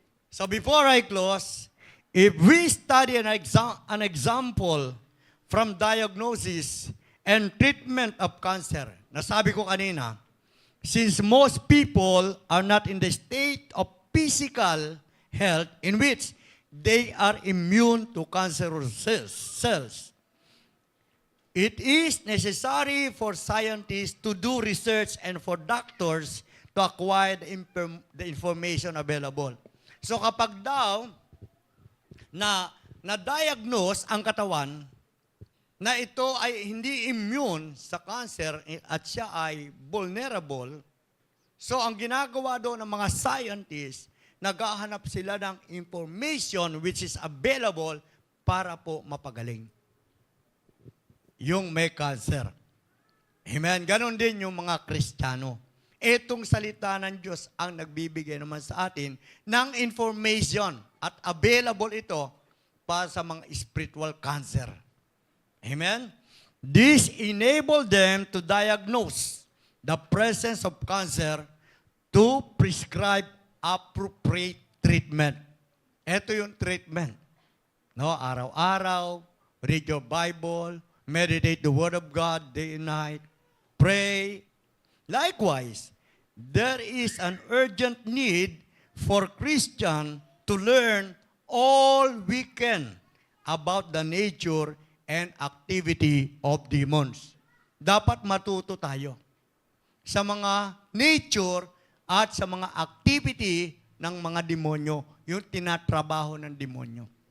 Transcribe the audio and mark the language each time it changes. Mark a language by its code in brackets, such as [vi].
[en] So before I close, if we study an example from diagnosis and treatment of cancer, [tl] nasabi ko kanina, [en] since most people are not in the state of physical health in which they are immune to cancerous cells. It is necessary for scientists to do research and for doctors to acquire the information available. [tl] So kapag daw na-diagnose ang katawan na ito ay hindi immune sa cancer at siya ay vulnerable, so ang ginagawa doon ng mga scientists, naghahanap sila ng [en] information which is available [tl] para po mapagaling yung may cancer. Amen. Ganon din yung mga Kristiyano. Itong salita ng Diyos ang nagbibigay naman sa atin ng information at available ito para sa mga spiritual cancer. Amen? [en] This enable them to diagnose the presence of cancer to prescribe appropriate treatment. [tl] Ito yung treatment. No, araw-araw, [en] read your Bible, meditate the Word of God day and night, pray. Likewise, there is an urgent need for Christian to learn all we can about the nature and activity of demons. [tl] Dapat matuto tayo sa mga nature at sa mga activity ng mga demonyo, yung tinatrabaho ng demonyo.